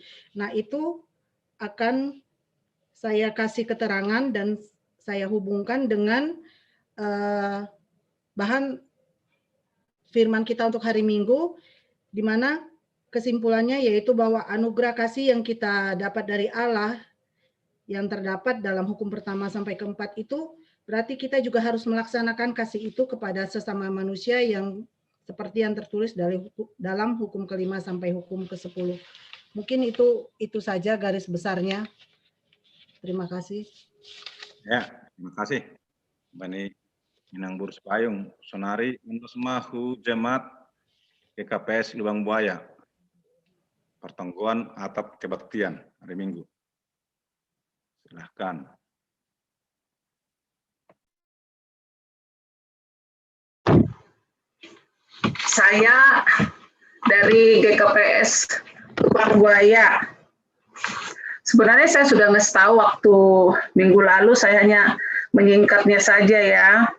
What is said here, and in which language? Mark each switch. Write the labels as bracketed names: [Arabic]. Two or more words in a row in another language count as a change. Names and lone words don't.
[Indonesian] Nah, itu akan saya kasih keterangan dan saya hubungkan dengan bahan firman kita untuk hari Minggu, di mana kesimpulannya yaitu bahwa anugerah kasih yang kita dapat dari Allah yang terdapat dalam hukum pertama sampai keempat itu berarti kita juga harus melaksanakan kasih itu kepada sesama manusia yang seperti yang tertulis dalam hukum ke-5 sampai hukum ke-10. Mungkin itu saja garis besarnya. Terima kasih. Ya, terima kasih. Bani Minang Burs Payung, Sonari, untuk semahu jemaat GKPS Lubang Buaya. Pertanggungan atap kebaktian hari Minggu. Silahkan. Saya dari GKPS Lubang Buaya. Sebenarnya saya sudah ngasih tahu waktu minggu lalu, saya hanya menyingkatnya saja ya.